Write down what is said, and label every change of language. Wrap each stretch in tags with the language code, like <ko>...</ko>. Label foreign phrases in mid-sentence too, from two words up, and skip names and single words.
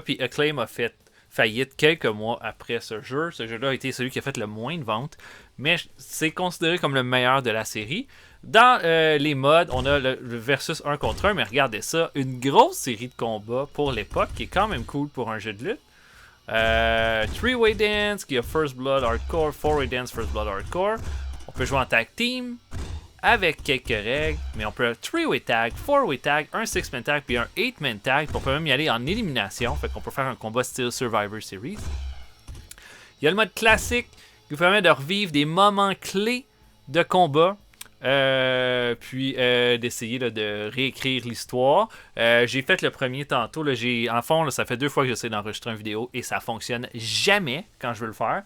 <fr>Puis Acclaim a fait faillite quelques mois après ce jeu. Ce jeu-là a été celui qui a fait le moins de ventes. Mais c'est considéré comme le meilleur de la série. Dans les modes, on a le versus 1 contre 1, mais regardez ça, une grosse série de combats pour l'époque, qui est quand même cool pour un jeu de lutte.</fr> <en>Three-way dance,</en> <fr>qui a</fr> <en>First Blood Hardcore, Four-way dance, First Blood Hardcore.</en> <fr>On peut jouer en</fr> <en>tag team,</en> <fr>avec quelques règles, mais on peut</fr> <en>three-way tag, four-way tag,</en> <fr>un</fr> <en>six-man tag,</en> <fr>puis un</fr> <en>eight-man tag.</en> <fr>On peut même y aller en élimination, fait qu'on peut faire un combat style Survivor Series. Il y a le mode classique, qui vous permet de revivre des moments clés de combat. Puis d'essayer là, de réécrire l'histoire. J'ai fait le premier tantôt. Là, en fond, là, ça fait 2 fois que j'essaie d'enregistrer une vidéo et ça fonctionne jamais quand je veux le faire.</fr>